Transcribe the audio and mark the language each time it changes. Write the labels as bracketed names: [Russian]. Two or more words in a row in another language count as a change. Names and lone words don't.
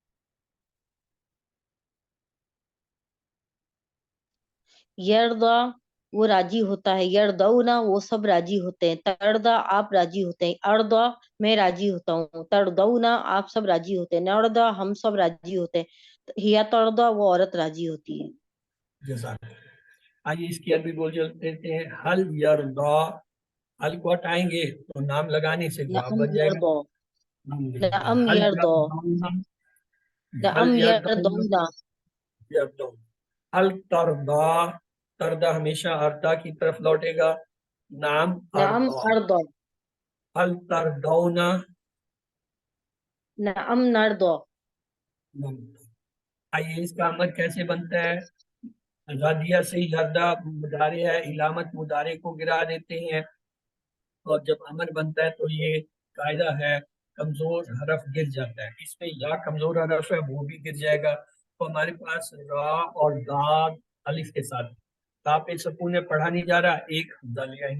[Hindi] यर्दा वो राजी होता है, यरदौना वो सब राजी होते हैं, तरदा आप राजी होते हैं, अर्दा मैं राजी होता हूँ, तरदौना आप सब राजी होते हैं, नरदा हम सब राजी होते हैं, [Arabic] هي ترضى [Hindi] वो औरत राजी होती है। जज़ाक। आइए इसकी अरबी बोल देते हैं। [Arabic] هل يرضى, [Hindi] हल को हटाएंगे तो नाम लगाने से जवाब नअम बन जाएगा। यर्दा, नाम लिखते हैं नअम हल यर्दा, [Arabic] يرضون، هل [Hindi] नअम यरदौना, यरदौना, यरदौना। [Arabic] هل ترضى, [Hindi] तरदा हमेशा अर्दा की तरफ लौटेगा, नाम नअम अर्दा। अर्दा, [Arabic] هل ترضون, نعم نرضى. [Hindi] नाम। आइए इसका अमल कैसे बनता है। रदिया से यरदा मुदारे है, इलामत मुदारे को गिरा देते हैं, और जब अमर बनता है तो ये कायदा है कमजोर हरफ गिर जाता है। इसमें या कमजोर हरफ है वो भी गिर जाएगा। तो हमारे पास रा और दाद अलिफ के साथ, दा पे सुकून में पढ़ा नहीं जा रहा, एक हमजा ले आएंगे।